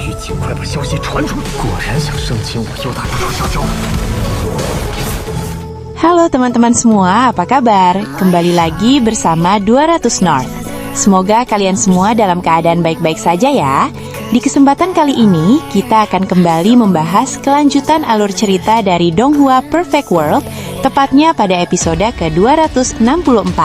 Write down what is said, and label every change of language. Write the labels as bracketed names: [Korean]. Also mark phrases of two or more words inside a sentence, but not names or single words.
[Chinese] 尽快把消息传出去。果然想生擒我，又打出手小招。 [Indonesian] Halo teman-teman semua, apa kabar? Kembali lagi bersama 200 North. Semoga kalian semua dalam keadaan baik-baik saja ya. Di kesempatan kali ini, kita akan kembali membahas kelanjutan alur cerita dari Donghua Perfect World, tepatnya pada episode ke-264.